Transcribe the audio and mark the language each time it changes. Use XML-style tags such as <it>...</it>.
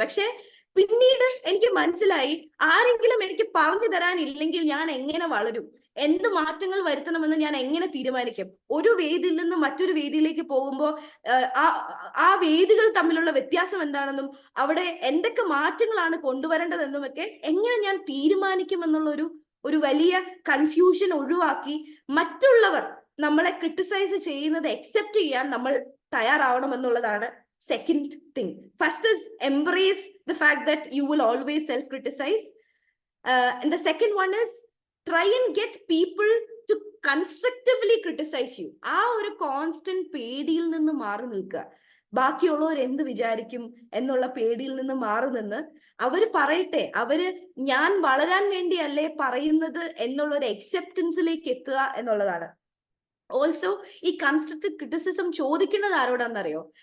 <ml>പക്ഷെ പിന്നീട് എനിക്ക് മനസ്സിലായി, ആരെങ്കിലും എനിക്ക് പറഞ്ഞു തരാനില്ലെങ്കിൽ ഞാൻ എങ്ങനെ വളരും, എന്ത് മാറ്റങ്ങൾ വരുത്തണമെന്ന് ഞാൻ എങ്ങനെ തീരുമാനിക്കും, ഒരു വേദിയിൽ നിന്ന് മറ്റൊരു വേദിയിലേക്ക് പോകുമ്പോൾ ആ വേദികൾ തമ്മിലുള്ള വ്യത്യാസം എന്താണെന്നും അവിടെ എന്തൊക്കെ മാറ്റങ്ങളാണ് കൊണ്ടുവരേണ്ടതെന്നുമൊക്കെ എങ്ങനെ ഞാൻ തീരുമാനിക്കും എന്നുള്ള ഒരു വലിയ കൺഫ്യൂഷൻ ഒഴിവാക്കി മറ്റുള്ളവർ നമ്മളെ ക്രിട്ടിസൈസ് ചെയ്യുന്നത് അക്സെപ്റ്റ് ചെയ്യാൻ നമ്മൾ തയ്യാറാവണം എന്നുള്ളതാണ്</ml> <en>second thing. First is embrace the fact that you will always self-criticize. And the second one is try and get people to constructively criticize you.</en> <ml>ആ ഒരു കോൺസ്റ്റന്റ് പേടിയിൽ നിന്ന് മാറി നിൽക്കുക. ബാക്കിയുള്ളവർ എന്ത് വിചാരിക്കും എന്നുള്ള പേടിയിൽ നിന്ന് മാറി നിന്ന് അവര് പറയട്ടെ, അവര് ഞാൻ വളരാൻ വേണ്ടിയല്ലേ പറയുന്നത് എന്നുള്ള ഒരു അക്സെപ്റ്റൻസിലേക്ക് എത്തുക എന്നുള്ളതാണ്. ഓൾസോ ഈ കൺസ്ട്രക്റ്റീവ് ക്രിറ്റിസിസം ചോദിക്കുന്നത് ആരോടാണെന്നറിയോ?</ml>